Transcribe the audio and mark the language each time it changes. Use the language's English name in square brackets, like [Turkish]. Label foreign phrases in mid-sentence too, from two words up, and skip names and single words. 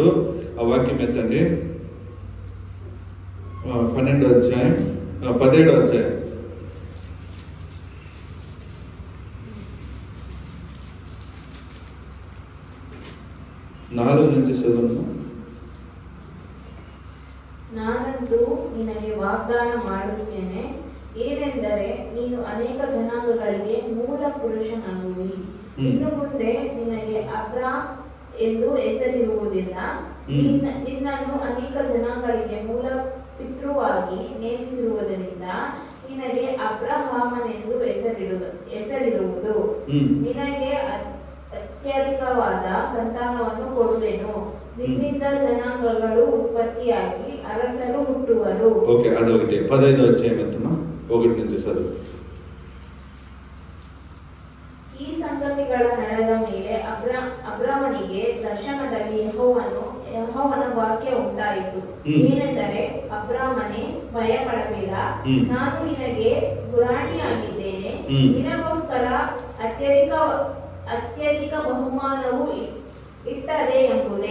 [Telugu] ఆ వాక్యం ఎత్తండి, 12వ అధ్యాయం 17వ అధ్యాయం 4 నుంచి చదువు. [Kannada] ನಾನಂತೂ ನಿನಗೆ ವಾಗ್ದಾನ ಮಾಡುತ್ತೇನೆ, ಏನೆಂದರೆ ನೀನು ಅನೇಕ ಜನಾಂಗಗಳಿಗೆ ಮೂಲ ಪುರುಷನಾಗುವಿ. ಇನ್ನು ಮುಂದೆ ನಿನಗೆ ಅಬ್ರಾಮ್ ಎಂದು ಹೆಸರಿರುವುದಿಲ್ಲ, ನಿನ್ನನ್ನು ಅನೇಕ ಜನಾಂಗಗಳಿಗೆ ಮೂಲ ಪಿತೃವಾಗಿ ನೇಮಿಸಿರುವುದರಿಂದ ನಿನಗೆ ಅಬ್ರಹಾಮನೆಂದು ಹೆಸರಿರುವುದು. ನಿನಗೆ ಅತ್ಯಧಿಕವಾದ ಸಂತಾನವನ್ನು ಕೊಡುವೆನು. ನಿನ್ನಿಂದ ಜನಾಂಗಗಳು ಉತ್ಪತ್ತಿಯಾಗಿ ಅರಸರು ಹುಟ್ಟುವರು. [Telugu] ఓకే, అదొకటి. 15వ అధ్యాయం ఎంతమా? 1 నుంచి చదువు. [Kannada] ಈ ಸಂಗತಿಗಳ ನಡೆದ ಮೇಲೆ ಅಬ್ರಾಮನಿಗೆ ದರ್ಶನದಲ್ಲಿ ಯೆಹೋವನ ವಾಕ್ಯ ಉಂಟಾಯಿತು. ಏನೆಂದರೆ, ಅಬ್ರಾಮನೇ, ಭಯಪಡಬೇಡ, ನಾನು ನಿನಗೆ ಗುರಾಣಿಯಾಗಿದ್ದೇನೆ, ನಿನಗೋಸ್ಕರ ಅತ್ಯಧಿಕ ಬಹುಮಾನವು ಇಟ್ಟದೆ ಎಂಬುದೇ.